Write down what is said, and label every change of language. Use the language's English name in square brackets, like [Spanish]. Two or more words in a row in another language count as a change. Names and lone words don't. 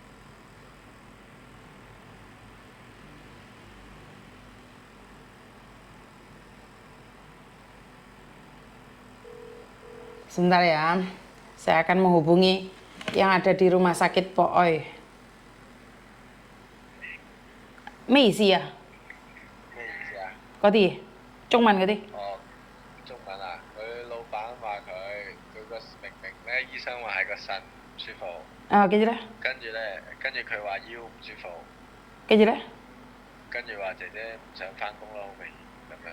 [Indonesian] Sebentar ya, saya akan menghubungi yang ada di rumah sakit Pooy. Mấy gì à? [Cantonese] 咩意思啊？嗰啲中文嗰啲。哦，中文啊，佢老闆話佢個明咧，醫生話係個腎唔舒服，跟住咧，跟住佢話腰唔舒服，跟住咧，跟住話姐姐唔想翻工咯，好明顯咁樣咯。